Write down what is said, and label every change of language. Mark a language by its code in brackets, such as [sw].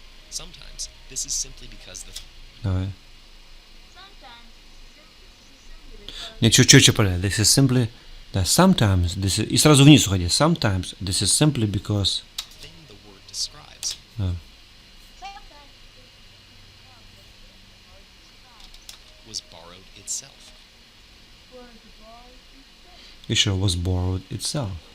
[en] Sometimes this is simply because the [ru] Давай. [en] Sometimes this is simply because [ru] Не, чуть-чуть правильно. [en] This is simply... [ru] Да, [en] sometimes this is... [ru] И сразу вниз уходи. [en] Sometimes this is simply because... thing the word describes [ru] Да. [en] sometimes this is because the word describes was borrowed itself. was born itself. Еще was borrowed itself.